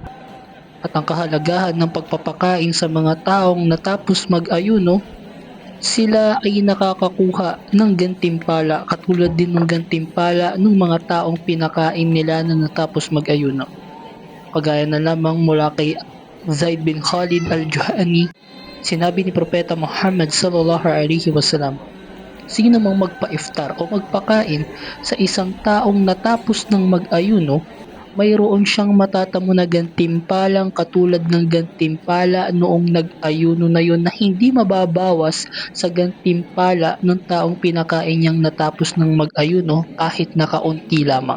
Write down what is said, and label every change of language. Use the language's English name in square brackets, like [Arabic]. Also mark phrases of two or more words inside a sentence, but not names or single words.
[Filipino] At ang kahalagahan ng pagpapakain sa mga taong natapos mag-ayuno, sila ay nakakakuha ng gantimpala katulad din ng gantimpala ng mga taong pinakain nila na natapos mag-ayuno. Kagaya na lamang mula kay Zaid bin Khalid al-Juhani, sinabi ni Propeta Muhammad [Arabic] sallallahu alaihi wasallam, [Filipino] sino mang magpa-iftar o magpakain sa isang taong natapos ng mag-ayuno, mayroon siyang matatamo na gantimpalang katulad ng gantimpala noong nag-ayuno na yun na hindi mababawas sa gantimpala ng taong pinakain niyang natapos ng mag-ayuno kahit nakaunti lamang.